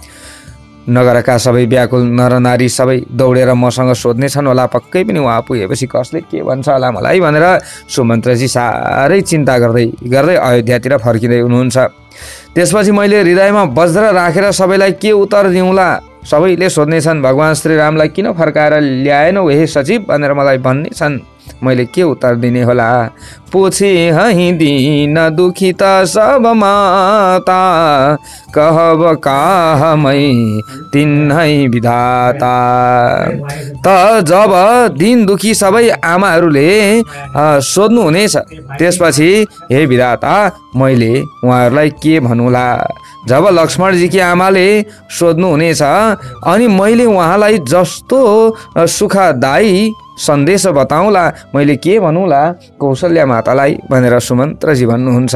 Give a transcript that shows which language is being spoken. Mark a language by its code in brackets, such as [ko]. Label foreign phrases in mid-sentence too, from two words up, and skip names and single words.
[ne] नगरका सबै व्याकुल नरनारी सबै दौडेर मसँग सोध्नेछन् होला, पक्कै पनि उहाँ पुगेपछि कसले के भन्छ होला मलाई भनेर सुमन्त्रजी साह्रै चिन्ता गर्दै गर्दै अयोध्यातिर फर्किँदै हुनुहुन्छ। त्यसपछि मैले हृदयमा वज्र राखेर सबैलाई के उत्तर दिउँला। सबैले सोध्नेछन् भगवान श्रीरामलाई किन फर्काएर ल्याएनौ हे सचिव भनेर मलाई भन्नेछन्। मैले के उत्तर दिने होला। [awa] पूछे हहीं दीन दुखित सब माता, कहब काहमै तिन्है विधाता। [ne] त जब दिन दुखी सबै आमाहरूले सोध्नु हुनेछ त्यसपछि हे विधाता मैले उहाँहरूलाई के भन्नुला। जब लक्ष्मणजीकी आमाले सोध्नु हुनेछ अनि मैले उहाँलाई जस्तो सुखदायी सन्देश बताउँला, मैले के भनौँला कौशल्या मातालाई भनेर सुमन्त्रजी भन्नुहुन्छ।